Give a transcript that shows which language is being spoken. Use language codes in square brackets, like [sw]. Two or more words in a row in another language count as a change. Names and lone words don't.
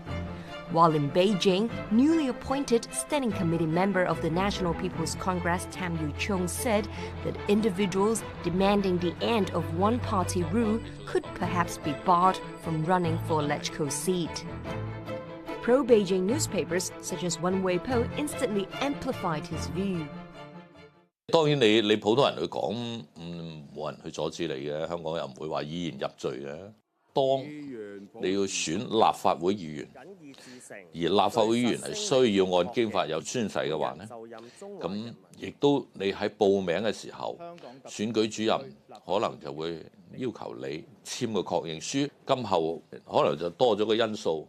[en] While in Beijing, newly appointed Standing Committee member of the National People's Congress Tam Yu-chung said that individuals demanding the end of one-party rule could perhaps be barred from running for a LegCo seat. Pro-Beijing newspapers such as One Way Po instantly amplified his view. [yue] 當然你普通人去講，冇人去阻止你嘅，香港又唔會話以言入罪嘅。當你要選立法會議員，而立法會議員係需要按經法有宣誓嘅話呢，咁亦都你喺報名嘅時候，選舉主任可能就會要求你簽個確認書，今後可能就多咗個因素。